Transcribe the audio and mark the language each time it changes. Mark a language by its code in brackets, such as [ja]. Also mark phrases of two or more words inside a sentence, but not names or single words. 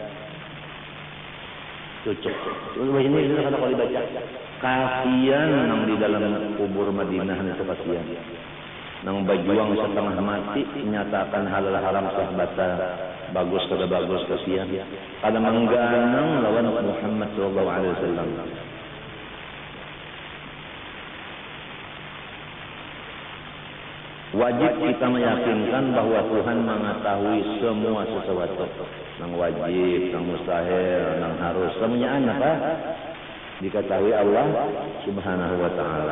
[bjn] Cocok. Ini sudah kada kali baca. Kasihan nang di dalam kubur Madinah itu kasihan. Nang berjuang setengah mati menyatakan halal haram sah bata bagus kada bagus kasihan. Kada mengganang lawan Muhammad [ar] sallallahu alaihi wasallam. [bjn] Wajib kita meyakinkan bahwa Tuhan mengetahui semua sesuatu. Nang wajib, nang mustahil, nang harus. Semuanya apa? Diketahui Allah [ar] Subhanahu wa taala.